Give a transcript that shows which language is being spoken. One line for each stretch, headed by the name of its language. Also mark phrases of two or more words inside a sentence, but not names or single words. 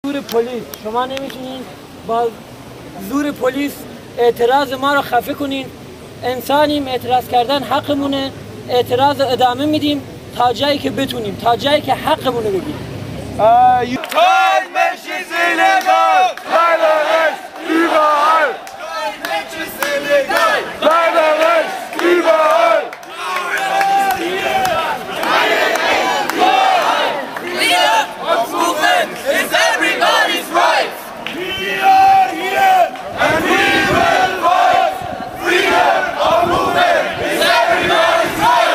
Persian: زور پلیس. شما نمیتونین با زور پلیس اعتراض ما رو خفه کنین. انسانیم، اعتراض کردن حقمونه. اعتراض ادامه میدیم تا جایی که بتونیم، تا جایی که حقمون رو بگیم.
German: Kein Mensch ist illegal! Keiner Recht überall! Kein Mensch ist illegal! Keiner Recht überall!
English: Freedom of movement is everybody's right! We are here and we will fight! Freedom of movement is everybody's right!